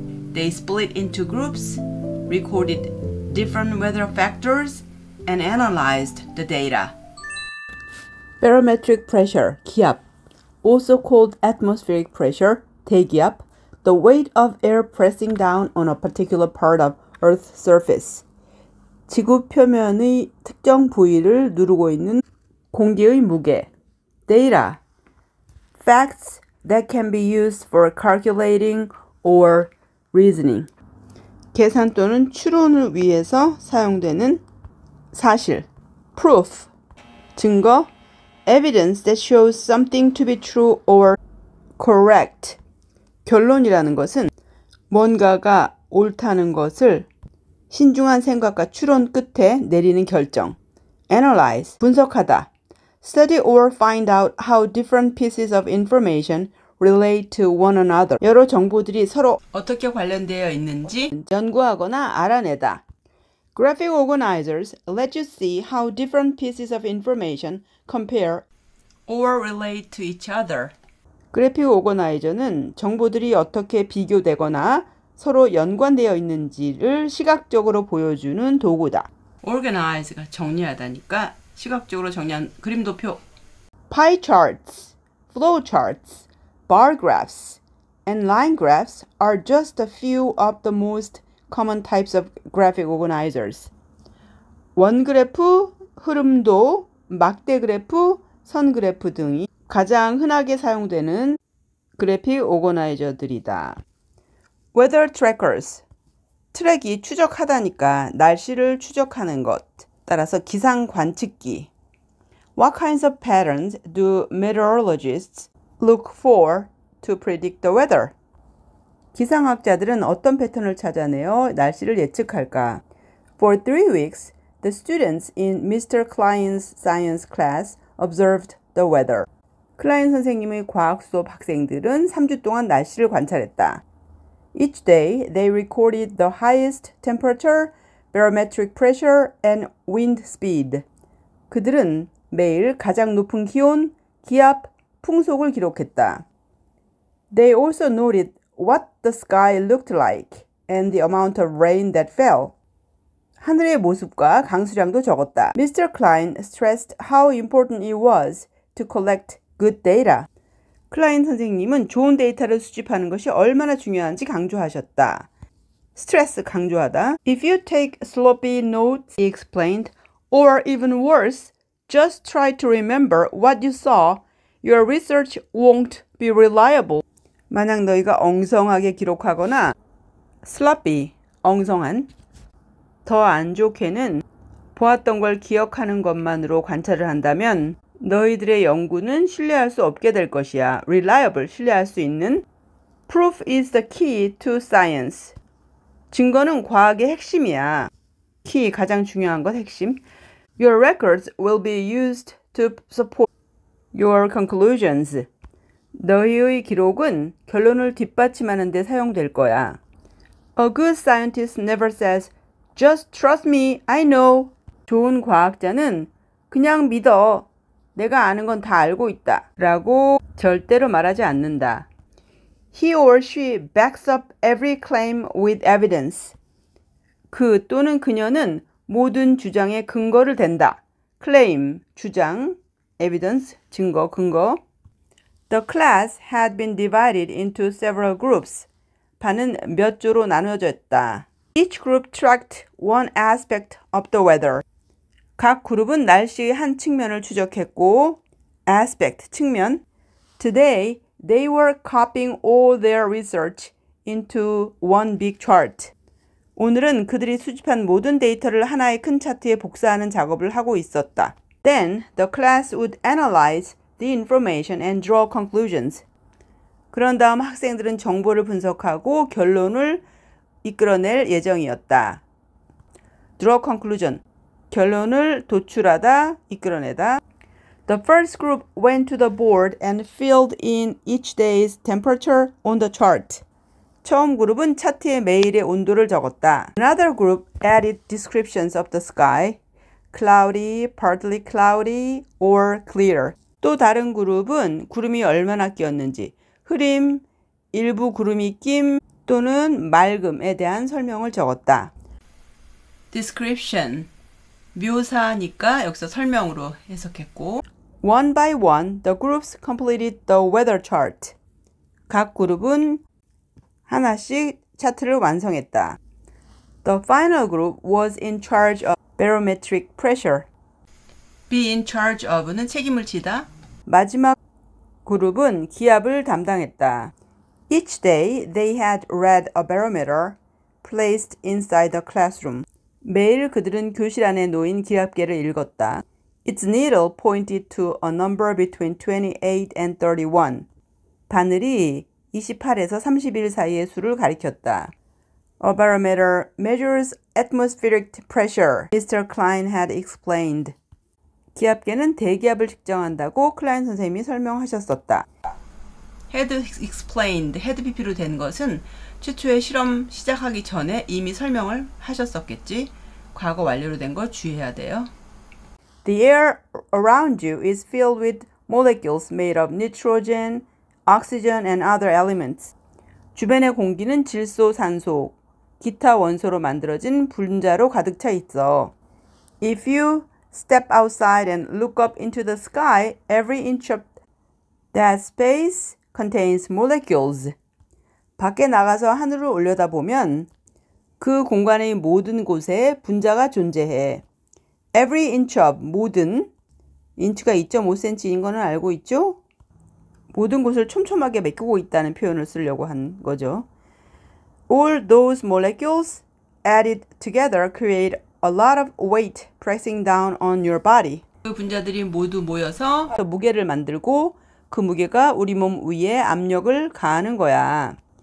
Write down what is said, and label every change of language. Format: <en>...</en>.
<en>They split into groups, recorded different weather factors, and analyzed the data. Barometric pressure,</en> <ko>기압,</ko> <en>also called atmospheric pressure,</en> <ko>대기압,</ko> <en>the weight of air pressing down on a particular part of Earth's surface.</en> <ko>지구 표면의 특정 부위를 누르고 있는 공기의 무게.</ko> <en>Data, facts that can be used for calculating or reasoning.</en> <ko>계산 또는 추론을 위해서 사용되는 사실.</ko> <en>Proof,</en> <ko>증거.</ko> <en>Evidence that shows something to be true or correct.</en> <ko>결론이라는 것은 뭔가가 옳다는 것을 신중한 생각과 추론 끝에 내리는 결정.</ko> <en>Analyze,</en> <ko>분석하다.</ko> <en>Study or find out how different pieces of information relate to one another.</en> <ko>여러 정보들이 서로 어떻게 관련되어 있는지 연구하거나 알아내다.</ko> <en>Graphic organizers let you see how different pieces of information compare or relate to each other.</en> <ko>그래픽 오거나이저는 정보들이 어떻게 비교되거나 서로 연관되어 있는지를 시각적으로 보여주는 도구다. Organize가 정리하다니까 시각적으로 정리한 그림도표.</ko> <en>Pie charts, flow charts, bar graphs, and line graphs are just a few of the most common types of graphic organizers.</en> <ko>원그래프, 흐름도, 막대 그래프, 선 그래프 등이 가장 흔하게 사용되는 그래픽 오거나이저들이다.</ko> <en>Weather trackers,</en> <ko>트랙이 추적하다니까 날씨를 추적하는 것. 따라서 기상 관측기.</ko> <en>What kinds of patterns do meteorologists look for to predict the weather?</en> <ko>기상학자들은 어떤 패턴을 찾아내어 날씨를 예측할까?</ko> <en>For 3 weeks, the students in Mr. Klein's science class observed the weather.</en> <ko>클라인 선생님의 과학 수업 학생들은 3주 동안 날씨를 관찰했다.</ko> <en>Each day, they recorded the highest temperature, barometric pressure, and wind speed.</en> <ko>그들은 매일 가장 높은 기온, 기압, 풍속을 기록했다.</ko> <en>They also noted what the sky looked like and the amount of rain that fell.</en> <ko>하늘의 모습과 강수량도 적었다.</ko> <en>Mr. Klein stressed how important it was to collect good data.</en> <ko>클라인 선생님은 좋은 데이터를 수집하는 것이 얼마나 중요한지 강조하셨다. 스트레스 강조하다.</ko> <en>If you take sloppy notes, he explained, or even worse, just try to remember what you saw, your research won't be reliable.</en> <ko>만약 너희가 엉성하게 기록하거나 sloppy, 엉성한, 더 안 좋게는 보았던 걸 기억하는 것만으로 관찰을 한다면 너희들의 연구는 신뢰할 수 없게 될 것이야. reliable, 신뢰할 수 있는.</ko> <en>Proof is the key to science.</en> <ko>증거는 과학의 핵심이야. key, 가장 중요한 것, 핵심.</ko> <en>Your records will be used to support your conclusions.</en> <ko>너희의 기록은 결론을 뒷받침하는 데 사용될 거야.</ko> <en>A good scientist never says, just trust me, I know.</en> <ko>좋은 과학자는 그냥 믿어. 내가 아는 건 다 알고 있다. 라고 절대로 말하지 않는다.</ko> <en>He or she backs up every claim with evidence.</en> <ko>그 또는 그녀는 모든 주장에 근거를 댄다.</ko> <en>claim,</en> <ko>주장,</ko> <en>evidence,</en> <ko>증거, 근거.</ko> <en>The class had been divided into several groups.</en> <ko>반은 몇 조로 나눠졌다.</ko> <en>Each group tracked one aspect of the weather.</en> <ko>각 그룹은 날씨의 한 측면을 추적했고, aspect, 측면.</ko> <en>Today, they were copying all their research into one big chart.</en> <ko>오늘은 그들이 수집한 모든 데이터를 하나의 큰 차트에 복사하는 작업을 하고 있었다.</ko> <en>Then, the class would analyze the information and draw conclusions.</en> <ko>그런 다음 학생들은 정보를 분석하고 결론을 이끌어낼 예정이었다.</ko> <en>Draw conclusion,</en> <ko>결론을 도출하다, 이끌어내다.</ko> <en>The first group went to the board and filled in each day's temperature on the chart.</en> <ko>처음 그룹은 차트에 매일의 온도를 적었다.</ko> <en>Another group added descriptions of the sky, cloudy, partly cloudy, or clear.</en> <ko>또 다른 그룹은 구름이 얼마나 끼었는지, 흐림, 일부 구름이 낌 또는 맑음에 대한 설명을 적었다.</ko> <en>Description,</en> <ko>묘사니까 여기서 설명으로 해석했고,</ko> <en>One by one, the groups completed the weather chart.</en> <ko>각 그룹은 하나씩 차트를 완성했다.</ko> <en>The final group was in charge of barometric pressure. Be in charge of는</en> <ko>책임을 지다. 마지막 그룹은 기압을 담당했다.</ko> <en>Each day they had read a barometer placed inside the classroom.</en> <ko>매일 그들은 교실 안에 놓인 기압계를 읽었다.</ko> <en>Its needle pointed to a number between 28 and 31.</en> <ko>바늘이 28에서 31 사이의 수를 가리켰다.</ko> <en>A barometer measures atmospheric pressure, Mr. Klein had explained.</en> <ko>기압계는 대기압을 측정한다고 클라인 선생님이 설명하셨었다.</ko> <en>had explained, had pp</en> <ko>로 된 것은 최초의 실험 시작하기 전에 이미 설명을 하셨었겠지. 과거 완료로 된 거 주의해야 돼요.</ko> <en>The air around you is filled with molecules made of nitrogen, oxygen, and other elements.</en> <ko>주변의 공기는 질소, 산소, 기타 원소로 만들어진 분자로 가득 차 있어.</ko> <en>If you step outside and look up into the sky, every inch of that space contains molecules.</en> <ko>밖에 나가서 하늘을 올려다보면 그 공간의 모든 곳에 분자가 존재해.</ko> <en>Every inch of,</en> <ko>모든, 인치가 2.5cm인 거는 알고 있죠? 모든 곳을 촘촘하게 메꾸고 있다는 표현을 쓰려고 한 거죠.</ko> <en>All those molecules added together create a lot of weight pressing down on your body.</en> <ko>그 분자들이 모두 모여서 무게를 만들고 그 무게가 우리 몸 위에 압력을 가하는 거야.</ko>